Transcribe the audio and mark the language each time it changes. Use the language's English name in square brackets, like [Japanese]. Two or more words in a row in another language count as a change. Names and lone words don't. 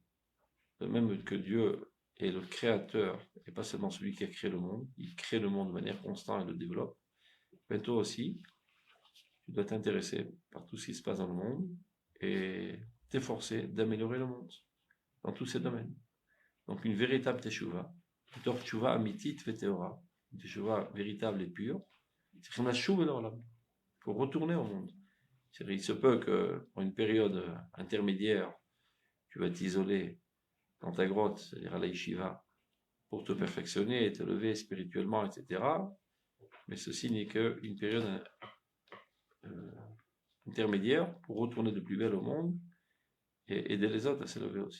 [French] De même que Dieu est le créateur, et pas seulement celui qui a créé le monde, il crée le monde de manière constante et le développe. Mais toi aussi, tu dois t'intéresser par tout ce qui se passe dans le monde et t'efforcer d'améliorer le monde dans tous ces domaines. Donc une véritable teshuva, [Hebrew] בתוך תשובה אמיתית וטהורה, תשובה [French] véritable et pure, [Hebrew] צריכים לשוב אל העולם, [French] pour retourner au monde. Il se peut que, pour une période intermédiaire, tu vas t'isoler dans ta grotte, c'est-à-dire à la yeshiva, pour te perfectionner, t'élever spirituellement, etc. Mais ceci n'est qu'une période intermédiaire pour retourner de plus belle au monde et aider les autres à s'élever aussi.